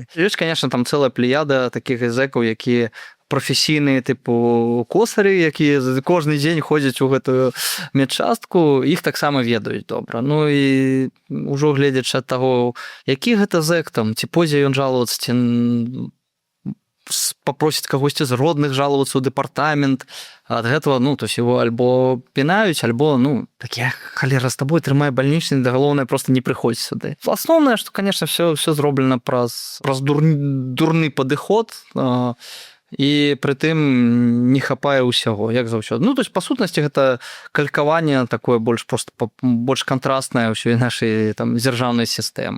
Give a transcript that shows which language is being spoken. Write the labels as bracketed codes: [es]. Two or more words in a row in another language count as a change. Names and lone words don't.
[be] Ёсць, конечно, там цэлая плеяда такіх зэкаў, якія прафесійныя тыпу косары, якія кожны дзень ходзяць у гэтую медчастку, іх таксама ведаюць добра. І ўжо гледзячы ад таго, які гэта зэк там, ці пойдзе ён жалавацца, ці попросіць кагосьці з родных жалавацца ў дэпартамент, ад гэтага, [ru] то есть его [be] альбо пінаюць, альбо, такі, халера, з табой трымае бальнічны, да галоўнае проста не прыходзь сюды. Асноўнае, што, конечно, все зроблена праз дурны падыход, і прытым не хапае ўсяго, як заўсёды. [ru] То есть, [be] па сутнасці, гэта калькаванне такое больш кантрастнае ўсёй нашай там дзяржаўнай сістэмы.